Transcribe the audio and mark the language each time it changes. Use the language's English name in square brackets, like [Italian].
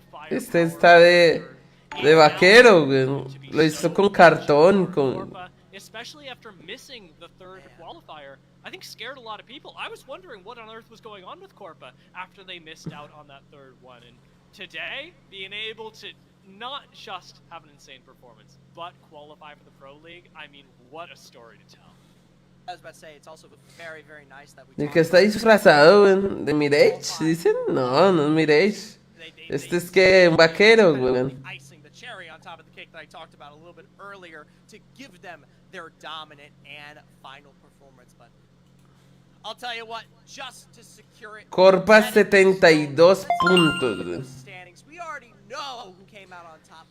[Spanish] Este está de vaquero, güey. Lo hizo con cartón, con... [English] Especially after missing the third qualifier, I think scared a lot of people. I was wondering what on earth was going on with Corpa after they missed out on that third one. And today, being able to not just have an insane performance, but qualify for the Pro League, I mean, what a story to tell. I was about to say, it's also very, very nice that we [Spanish] ¿De qué está disfrazado, güey? ¿De Mirage? ¿Dicen? No, no es Mirage. Este es que un vaquero, güey. [English] Icing the cherry on top of the cake that I talked about a little bit earlier to give them their dominant and final performance, but I'll tell you what, just to secure it. [Spanish] Corpa 72 puntos, güey. [English] We already know who came out on top.